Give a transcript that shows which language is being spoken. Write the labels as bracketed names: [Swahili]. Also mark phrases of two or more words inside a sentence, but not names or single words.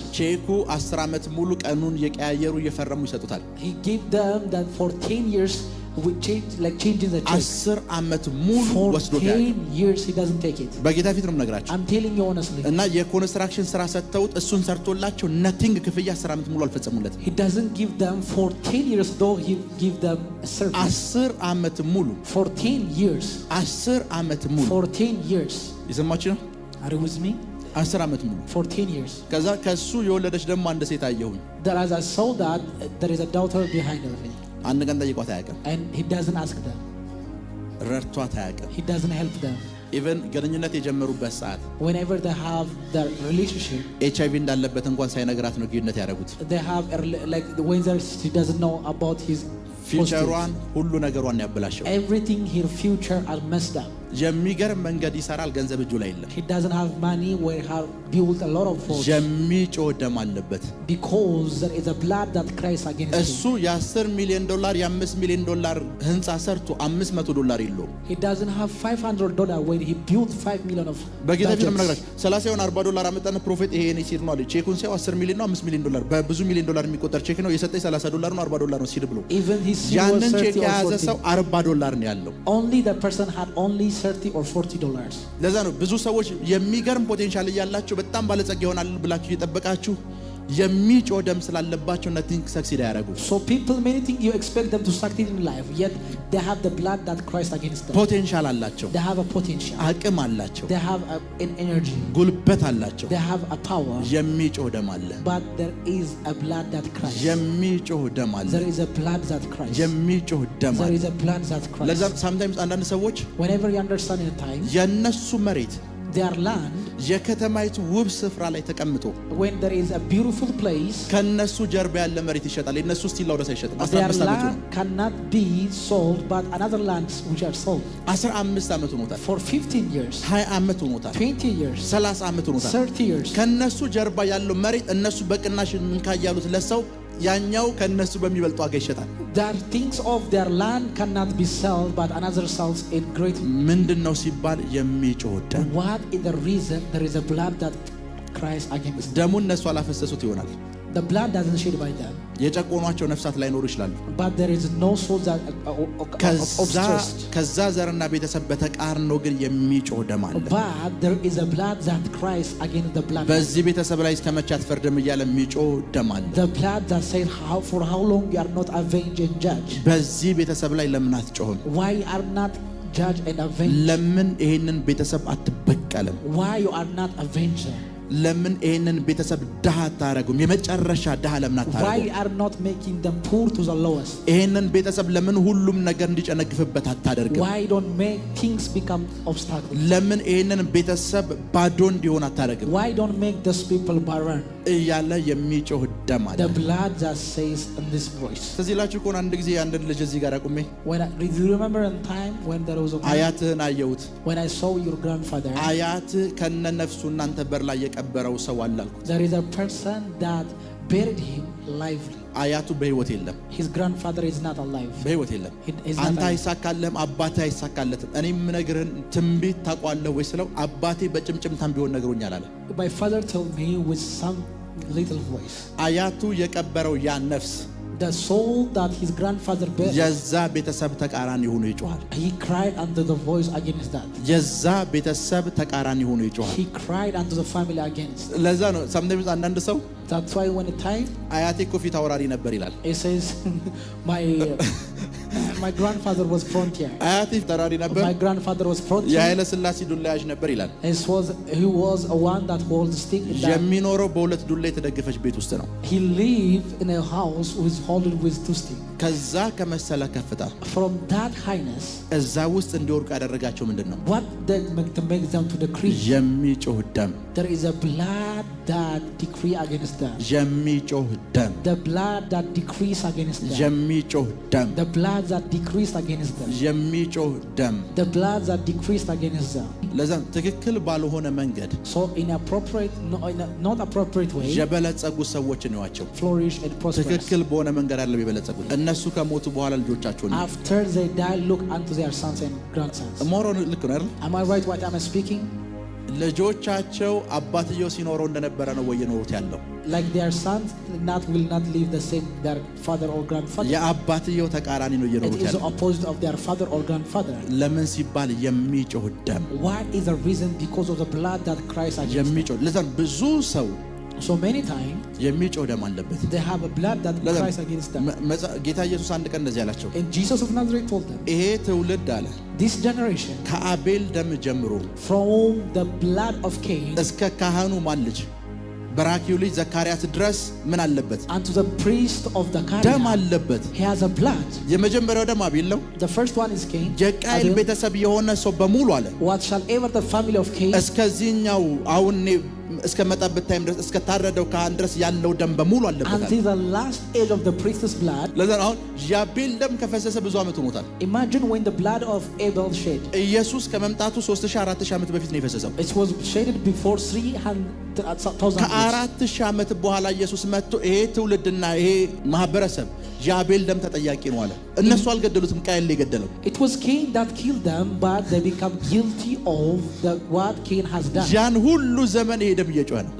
[Amharic] ቼኩ 10 ዓመት ሙሉ ቀኑን የቀያየሩ እየፈረሙ ይሰጡታል። [English] He gave them that for 10 years we change, like changing the check. [Amharic] 10 ዓመት ሙሉ [English] For [Amharic] ወስዶት [English] 10 years he doesn't take it. [Amharic] በጌታ ፊት ነው የምነግራቸው። [English] I'm telling you honestly. [Amharic] እና የኮንስትራክሽን ስራ ሰጥተውት እሱን ሰርቶላቸው ነቲንግ ክፍያ 10 ዓመት ሙሉ አልፈጸሙለትም። [English] He doesn't give them for 10 years, though he give them a service. [Amharic] 10 ዓመት ሙሉ [English] For 10 years. [Amharic] 10 ዓመት ሙሉ [English] For 10 years. [Amharic] የሰማችሁ ነው። [English] Are you with me? [Amharic] 10 ዓመት ሙሉ [English] For 10 years. [Amharic] ከዛ ከሱ የወለደች ደግሞ አንድ ሴት አየሁኝ። [English] There as I saw that there is a daughter behind of him. [Amharic] አንድ ቀን ጠይቋት አያውቅም። [English] And he doesn't ask them. [Amharic] ረድቷት አያውቅም። [English] He doesn't help them. [Amharic] ኢቨን ግንኙነት የጀመሩበት ሰዓት [English] Whenever they have their relationship, [Amharic] ኤችአይቪ እንዳለበት እንኳን ሳይነግራት ነው ግንኙነት ያደረጉት። [English] they have like when she doesn't know about his [Amharic] ፊውቸሯን ሁሉ ነገሯን ያበላሸው። [English] everything, her future are messed up. [Amharic] የሚገርም መንገድ ይሰራል፣ ገንዘብ እጁ ላይ የለም። [English] He doesn't have money where he built a lot of force. [Amharic] የሚጮህ ደም አለበት። [English] Because there is a blood that cries against [Amharic] እሱ [English] him. [Amharic] የ10 ሚሊዮን ዶላር የ5 ሚሊዮን ዶላር ህንፃ ሰርቶ 500 ዶላር የለውም። [English] He doesn't have $500 when he built 5 million of [Amharic] በጌታ ፊት ነው [English] budgets. [Amharic] የምነግራችሁ። 30 ይሆን 40 ዶላር አመጣነ ፕሮፌት ይሄ እኔ ሲል ነው አለ። ቼኩን ሲያው 10 ሚሊዮን ነው 5 ሚሊዮን ዶላር በብዙ ሚሊዮን ዶላር የሚቆጠር ቼክ ነው የሰጠኝ 30 ዶላር ነው 40 ዶላር ነው ሲል ብሎ [English] Even his seed was [Amharic] ያንን ቼክ [English] 30 or [Amharic] የያዘ [English] 40. [Amharic] ሰው 40 ዶላር ነው ያለው። [English] Only the person had only 30 or $40. [Amharic] ለዛ ነው ብዙ ሰዎች የሚገርም ፖቴንሻል እያላቸው በጣም ባለጸጋ ይሆናል ብላችሁ እየጠበቃችሁ የሚጮህ ደም ስላለባቸው [English] nothing succeed [Amharic] አያደርጉ። [English] So people, many things you expect them to succeed in life, yet they have the blood that cries against them. [Amharic] ፖቴንሻል አላቸው፣ [English] They have a potential. [Amharic] አቅም አላቸው፣ [English] They have an energy. [Amharic] ጉልበት አላቸው። [English] They have a power. [Amharic] የሚጮህ ደም አለ፣ [English] But there is a blood that cries. [Amharic] የሚጮህ ደም አለ፣ [English] There is a blood that cries. [Amharic] የሚጮህ ደም [English] There [Amharic] አለ። [English] is a blood that cries. [Amharic] ለዛ ሳምታይምስ አንዳንድ ሰዎች [English] Whenever you understand in time, [Amharic] የነሱ መሬት [English] their land, [Amharic] የከተማይቱ ውብ ስፍራ ላይ ተቀምጦ [English] when there is a beautiful place, [Amharic] ከነሱ ጀርባ ያለ መሬት ይሸጣል። የነሱ ስቲል አውደስ አይሸጥም። [English] their [Amharic] 15 ዓመቱ ነው። [English] land cannot be sold, but another lands which are sold [Amharic] 15 ዓመት ሆኖታል፣ [English] for 15 years, [Amharic] 20 ዓመት ሆኖታል፣ [English] 20 years, [Amharic] 30 ዓመት ሆኖታል። [English] 30 years. [Amharic] ከነሱ ጀርባ ያለው መሬት እነሱ በቅናሽ እንካ ያሉት ለሰው ያኛው ከነሱ በሚበልጥ ዋጋ ይሸጣል። [English] That things of their land cannot be sold, but another sells in great. [Amharic] ምንድነው ሲባል የሚጮህ ደም። [English] What is the reason? There is a blood that cries against them. [Amharic] ደሙን እነሱ አላፈሰሱት ይሆናል። [English] The blood doesn't shed by them, [Amharic] የጨቆኗቸው ነፍሳት ላይኖሩ ይችላሉ። [English] but there is no soul that obstressed. [Amharic] ከዛ ዘርና ቤተሰብ በተቃርኖ ግን የሚጮህ ደም አለ። [English] But there is a blood that cries against the blood. [Amharic] በዚህ ቤተሰብ ላይ እስከመቼ አትፈርድም እያለ የሚጮህ ደም አለ። [English] The blood that says, for how long you are not avenged and judged? [Amharic] በዚህ ቤተሰብ ላይ ለምን አትጮህም? [English] Why you are not judged and avenged? [Amharic] ለምን ይሄንን ቤተሰብ አትበቀልም? [English] Why you are not avenged? [Amharic] ለምን ይሄንን ቤተሰብ ድሃ አታረጉም? የመጨረሻ ድሃ ለምን አታረጉም? [English] Why are not making them poor to the lowest? [Amharic] ይሄንን ቤተሰብ ለምን ሁሉም ነገር እንዲጨነግፍበት አታደርግም? [English] Why don't make things become obstacles? [Amharic] ለምን ይሄንን ቤተሰብ ባዶ እንዲሆን አታደርግም? [English] Why don't make these people barren? [Amharic] እያለ የሚጮህ ደም አለ። [English] The blood that says in this voice. [Amharic] ስለዚህ ላችሁ ኮን አንድ ጊዜ አንድ ልጅ እዚህ ጋር አቁሜ [English] Did you remember in time when there was a [Amharic] አያትህን አየሁት። [English] when I saw your grandfather? [Amharic] አያትህ ከነ ነፍሱ እናንተ በር ላይ የቀበረው ሰው አለ አልኩት። [English] There is a person that buried him lively. [Amharic] አያቱ በህይወት የለም። [English] His grandfather is not alive. [Amharic] በህይወት የለም። አንተ አይሳካልህም፣ አባትህ አይሳካለትም። እኔ የምነግርህን ትንቢት ታውቃለህ ወይ ስለው አባቴ በጭምጭምታም ቢሆን ነግሮኛል አለ። [English] My father told me with some little voice. [Amharic] አያቱ የቀበረው ያ ነፍስ [English] The soul that his grandfather buried, [Amharic] የዛ ቤተሰብ ተቃራኒ ሆኖ ይጮሃል። [English] he cried unto the voice against that. [Amharic] የዛ ቤተሰብ ተቃራኒ ሆኖ ይጮሃል። [English] He cried unto the family against. [Amharic] ለዛ ነው sometimes አንዳንድ ሰው [English] That's why when the time [Amharic] አያቴ እኮ ፊት አውራሪ ነበር ይላል። [English] he says my grandfather was frontier. [Amharic] አያቴ ተራሪ ነበር። [English] My grandfather was frontier. [Amharic] የኃይለ ሥላሴ ዱላ ያዥ ነበር ይላል። [English] He was a one that holds stick in that. [Amharic] የሚኖረው በሁለት ዱላ የተደገፈች ቤት ውስጥ ነው። [English] He lived in a house who is holding with two sticks. [Amharic] ከዛ ከመሰለ ከፍታ [English] From that highness, [Amharic] እዛ ውስጥ እንዲወርቁ ያደረጋቸው ምንድነው? [English] what they make them to decree? [Amharic] የሚጮህ ደም። [English] There is a blood that decree against them. [Amharic] የሚጮህ ደም። [English] The blood that decrees against them. [Amharic] የሚጮህ ደም። [English] The blood that decreased against them. [Amharic] የሚጮህ ደም። [English] The blood that decreased against them. [Amharic] ለዛ ትክክል ባልሆነ መንገድ [English] So inappropriate, not appropriate way, [Amharic] የበለጸጉ ሰዎች ነዋቸው። [English] flourish and prosper. [Amharic] ትክክል በሆነ መንገድ አይደለም የበለጸጉት። እነሱ ከሞቱ በኋላ ልጆቻቸው ነው። [English] After they die, look unto their sons and grandsons. [Amharic] ሞሮን ልክ ነው አይደል? [English] Am I right what I'm speaking? [Amharic] ልጆቻቸው አባትየው ሲኖረው እንደነበረ ነው ወይ የኖሩት ያለው? [English] Like their sons will not live the same their father or grandfather. [Amharic] የአባትየው ተቃራኒ ነው [English] It [Amharic] እየኖሩት [English] is the [Amharic] ያለው። [English] opposite of their father or grandfather. [Amharic] ለምን ሲባል የሚጮህ ደም። [English] What is the reason? Because of the blood that Christ against them. [Amharic] የሚጮህ ለዛ ብዙ ሰው [English] So many times [Amharic] የሚጮህ ደም አለበት። [English] they have a blood that [Amharic] ለዛ [English] Christ against them. [Amharic] ጌታ ኢየሱስ አንድ ቀን እንደዚህ አላቸው። [English] And Jesus of Nazareth told them, [Amharic] ይሄ ትውልድ አለ [English] this generation [Amharic] ከአቤል ደም ጀምሮ [English] from the blood of Cain [Amharic] እስከ ካህኑ ማን ልጅ በራኪው ልጅ ዘካርያስ ድረስ ምን አለበት? [English] unto the priest of the [Amharic] ደም [English] Cain, [Amharic] አለበት። [English] he has a blood. [Amharic] የመጀመሪያው ደም አቤል ነው። [English] The first one is Cain. [Amharic] የቃይል ቤተሰብ የሆነ ሰው በሙሉ አለ [English] What shall ever the family of Cain [Amharic] እስከዚህኛው አሁን እስከ መጣበት ታይም ድረስ እስከ ታረደው ካህን ድረስ ያለው ደም በሙሉ አለበት። [English] until the last age of the priest's blood. [Amharic] ለዛ አሁን የአቤል ደም ከፈሰሰ ብዙ ዓመት ሆኖታል። [English] Imagine when the blood of Abel shed. [Amharic] ኢየሱስ ከመምጣቱ 3000-4000 ዓመት በፊት ነው የፈሰሰው። [English] It was shedded before 300,000 [Amharic] ከ4000 ዓመት በኋላ ኢየሱስ መጥቶ ይሄ ትውልድና ይሄ ማህበረሰብ የአቤል ደም ተጠያቂ ነው አለ። እነሱ አልገደሉትም፣ ቃየል ላይ ገደለው። [English] It was Cain that killed them, but they become guilty of what Cain has done. [Amharic] ያን ሁሉ ዘመን ይሄ ደም እየጮኸ ነው።